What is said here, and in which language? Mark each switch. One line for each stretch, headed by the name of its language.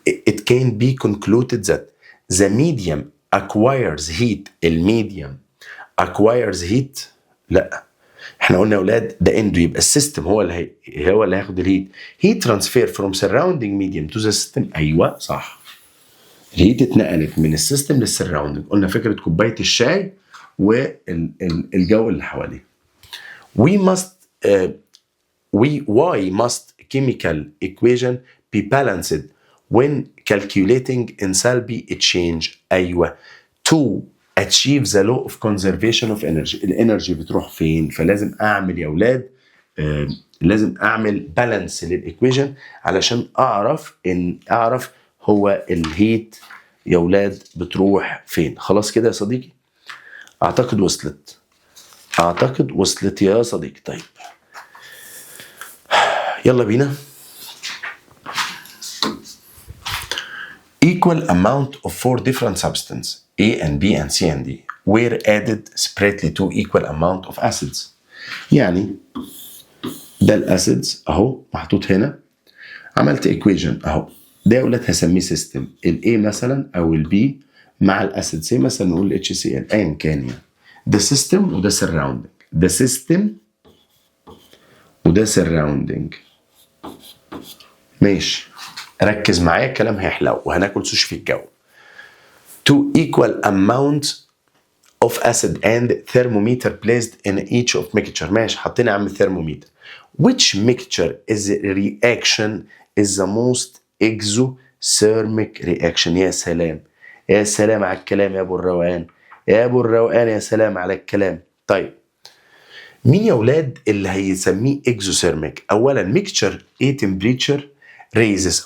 English: It can be concluded that the medium acquires heat.
Arabic: الميديم
English: acquires heat،
Arabic: لا احنا قلنا يا اولاد ده اندو، يبقى السيستم هو اللي هياخد الهيت.
English: heat transfer from surrounding medium to the system.
Arabic: ايوه صح، الهيت اتنقلت من السيستم للسراوندنج. قلنا فكره كوبايه الشاي والجو اللي حواليه.
English: why must chemical equation be balanced when calculating enthalpy change. ايوه to achieve the law of conservation of energy.
Arabic: الانرجي بتروح فين؟ فلازم اعمل يا اولاد لازم اعمل بالانس للايكويشن علشان اعرف هو الهيت يا اولاد بتروح فين. خلاص كده يا صديقي؟ اعتقد وصلت يا صديقي. طيب يلا بينا.
English: Equal amount of 4 different substances A and B and C and D were added separately to equal amount of acids.
Arabic: يعني ده الاسيدز اهو محطوط هنا، عملت ايكويشن اهو، ده يا اولاد هسميه سيستم. الاي مثلا او البي مع الاسيد سي مثلا نقول اتش سي ال ايا كان يعني. ده سيستم وده سراوندنج، ده سيستم وده سراوندنج. ماشي ركز معايا الكلام هيحلو وهناكل سوشي في الجو.
English: To equal amount of acid and thermometer placed in each of mixture.
Arabic: ماشي حطينا يا عم thermometer.
English: Which mixture is reaction is the most exothermic reaction؟
Arabic: يا سلام يا سلام على الكلام يا ابو الروقان، يا ابو الروقان يا سلام على الكلام. طيب مين يا ولاد اللي هيسميه exothermic؟ اولا mixture ايه
English: temperature raises.